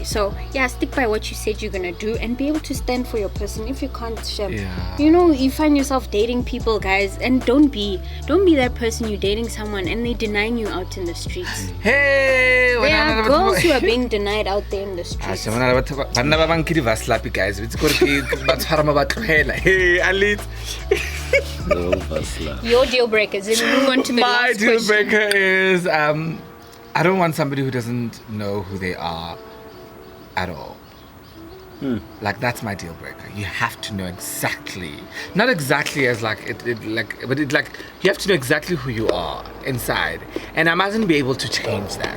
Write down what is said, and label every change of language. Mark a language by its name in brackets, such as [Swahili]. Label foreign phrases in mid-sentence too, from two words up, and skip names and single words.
[English] So stick by what you said you're gonna do and be able to stand for your person. If you can't share, Yeah. you find yourself dating people, guys, and don't be that person you're dating someone and they're denying you out in the streets. Hey, There are girls who are being denied out there in the streets. [Tswana] banna ba bang ke di vaslapi guys. It's gore ke ba tshwara ma ba tlogela. [English] Hey, at least No, Vasla. Your deal breakers. And move on to the my last deal question. breaker is I don't want somebody who doesn't know who they are at all. Like that's my deal breaker. You have to know exactly, not exactly as but you have to know exactly who you are inside, and I mustn't be able to change that.